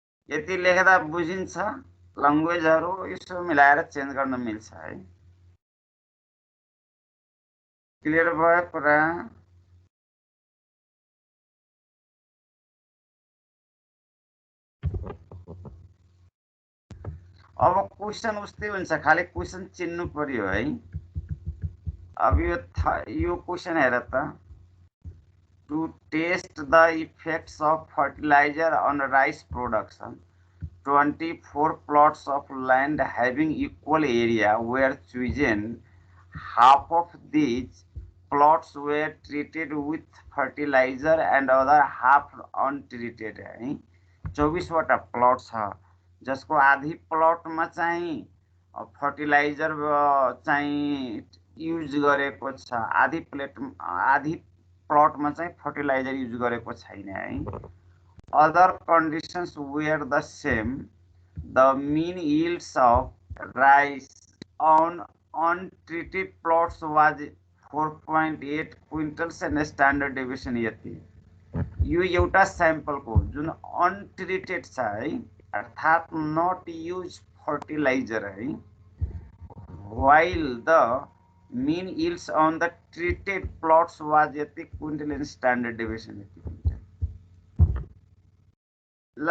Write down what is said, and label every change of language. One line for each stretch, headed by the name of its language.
Nepali: यति लेख्दा बुझिन्छ ल्याङ्ग्वेजहरु यसो मिलाएर चेन्ज गर्न मिल्छ है क्लियर भयो पुरा अब क्वेशन उस्तै हुन्छ खाली क्वेशन चिन्नु पर्यो है अब यो क्वेसन हेर त,
English: to test the effects of fertilizer on rice production, 24 plots of land having equal area were chosen. Half of these plots were treated with fertilizer and other half untreated.
Nepali: 24 वटा plot छ जसको आधी प्लटमा चाहिँ fertiliser चाहिँ use गरेको छ, आधी प्लटमा चाहिँ फर्टिलाइजर युज गरेको छैन है।
English: Other conditions were the same. The mean yields of rice on untreated plots was 4.8 quintals and standard deviation
Nepali: यति। यो एउटा स्याम्पलको जुन अनट्रिटेड छ है, अर्थात् नट युज फर्टिलाइजर है,
English: while the mean yields on the treated plots was यति quintal and standard deviation यति quintal.